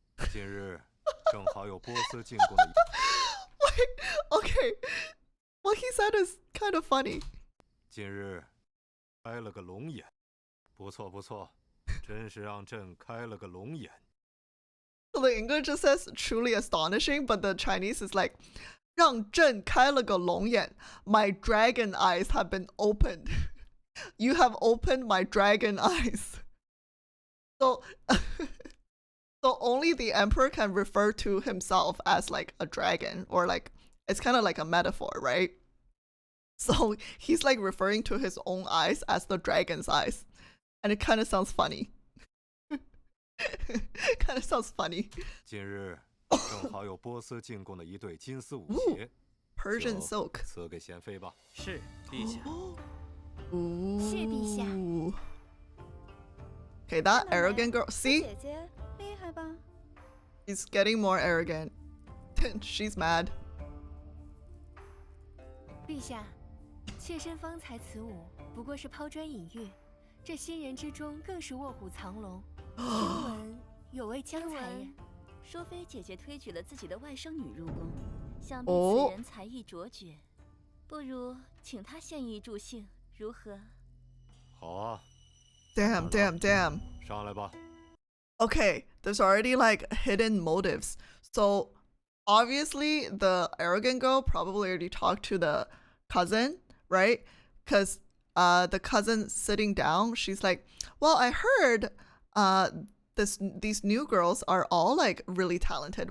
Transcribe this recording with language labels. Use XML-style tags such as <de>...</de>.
<zh>近日正好有波斯进贡的。</zh> <en>Wait, okay. What he said is kind of funny.</en> <zh>近日开了个龙眼，不错不错，真是让朕开了个龙眼。</zh> <en>So the English just says truly astonishing, but the Chinese is like</en> <zh>让朕开了个龙眼.</zh> <en>My dragon eyes have been opened. You have opened my dragon eyes. So so only the emperor can refer to himself as like a dragon, or like it's kind of like a metaphor, right? So he's like referring to his own eyes as the dragon's eyes. And it kind of sounds funny. Kind of sounds funny.</en> <zh>近日正好有波斯进贡的一对金丝舞鞋</zh> <en>Persian silk.</en> <zh>赐给贤妃吧。是，陛下。谢陛下。</zh> <en>Okay, that arrogant girl. See?</en> <zh>姐姐厉害吧？</zh> <en>She's getting more arrogant. She's mad.</en> <zh>陛下，妾身方才此舞，不过是抛砖引玉，这新人之中更是卧虎藏龙。听闻有位江才人，说妃姐姐推举了自己的外甥女入宫，想必此人才艺卓绝，不如请她献艺助兴，如何？好啊。</zh> <en>Damn.</en> <zh>上来吧。</zh> <en>Okay, there's already like hidden motives. So obviously the arrogant girl probably already talked to the cousin, right? Because the cousin sitting down, she's like, well, I heard these new girls are all like really talented.</en>